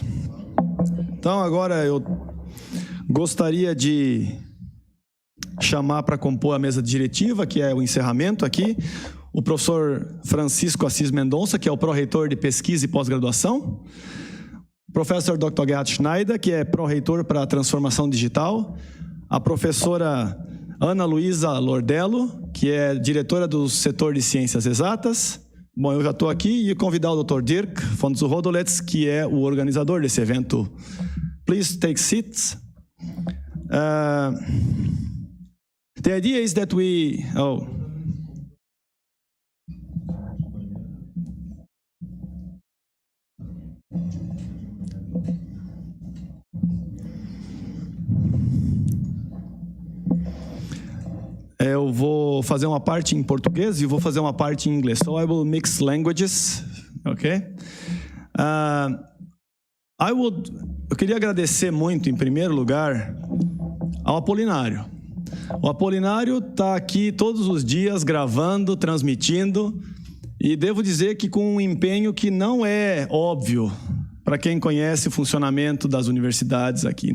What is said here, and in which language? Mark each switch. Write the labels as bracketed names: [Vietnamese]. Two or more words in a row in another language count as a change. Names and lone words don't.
[Portuguese] Então, agora eu gostaria de chamar para compor a mesa diretiva, que é o encerramento aqui, o professor Francisco Assis Mendonça, que é o pró-reitor de pesquisa e pós-graduação, o professor Dr. Gerhard Schneider, que é pró-reitor para a transformação digital, a professora Ana Luísa Lordello, que é diretora do setor de ciências exatas. Bom, eu já estou aqui e convidar o Dr. Dirk von Zuhodolets, que é o organizador desse evento. [English] Please take seats. The idea is that we... [Portuguese] Eu vou fazer uma parte em português e vou fazer uma parte em inglês. [English] So I will mix languages, ok? [Portuguese] Eu queria agradecer muito, em primeiro lugar, ao Apolinário. O Apolinário está aqui todos os dias gravando, transmitindo, e devo dizer que com um empenho que não é óbvio para quem conhece o funcionamento das universidades aqui.